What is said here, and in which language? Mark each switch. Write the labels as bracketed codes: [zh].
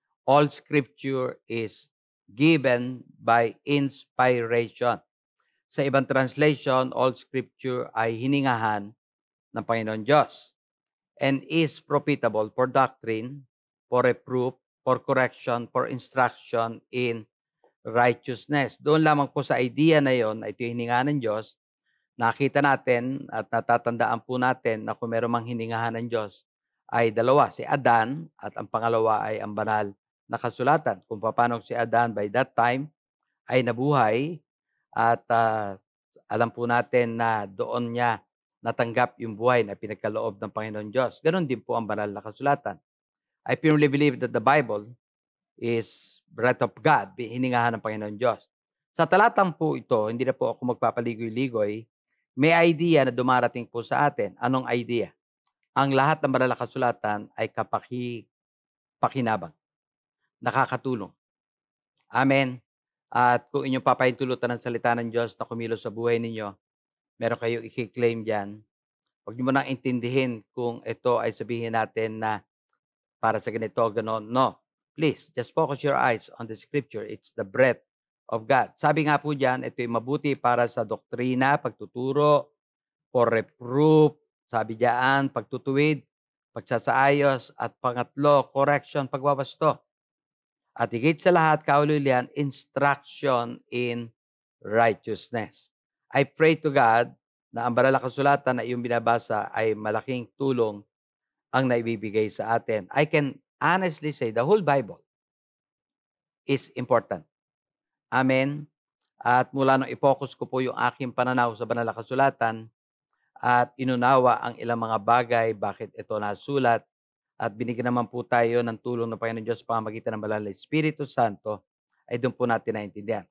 [en] All scripture is given by inspiration. [tl] Sa ibang [en] translation, all scripture [tl] ay hiningahan ng Panginoon Diyos [en] and is profitable for doctrine, for reproof, for correction, for instruction in righteousness. [tl] Doon lamang po sa idea na yon, ito yung hiningahan ng Diyos. Nakita natin at natatandaan po natin na kung meron mang hiningahan ng Diyos ay dalawa, si Adan at ang pangalawa ay ang banal na kasulatan. Kung paano si Adan [en] by that time [tl] ay nabuhay at alam po natin na doon niya natanggap yung buhay na pinagkaloob ng Panginoon Diyos. Ganon din po ang banal na kasulatan. [en] I firmly believe that the Bible is breath of God, [tl] hiningahan ng Panginoon Diyos. Sa talatang po ito, hindi na po ako magpapaligoy-ligoy, may idea na dumarating po sa atin. Anong idea? Ang lahat ng banal na kasulatan ay pakinabang, nakakatulong. Amen. At kung inyong papahintulutan ng salita ng Diyos na kumilos sa buhay ninyo, meron kayong i-claim dyan. Huwag niyo mo nang intindihin kung ito ay sabihin natin na para sa ganito, ganon. [en] No. Please, just focus your eyes on the scripture. It's the breath of God. [tl] Sabi nga po dyan, ito ay mabuti para sa doktrina, pagtuturo, [en] for reproof, [tl] sabi diyan, pagtutuwid, pagsasaayos, at pangatlo, correction, pagwawasto. At higit sa lahat, kaululian, [en] instruction in righteousness. I pray to God [tl] na ang banal na kasulatan na iyong binabasa ay malaking tulong ang naibibigay sa atin. [en] I can honestly say the whole Bible is important. Amen. [tl] At mula nung i-focus ko po yung aking pananaw sa banal na kasulatan at inunawa ang ilang mga bagay, bakit ito nasulat, at binigyan naman po tayo ng tulong ng Panginoon Diyos sa pamamagitan ng Banal na Espiritu Santo, ay doon po natin naintindihan.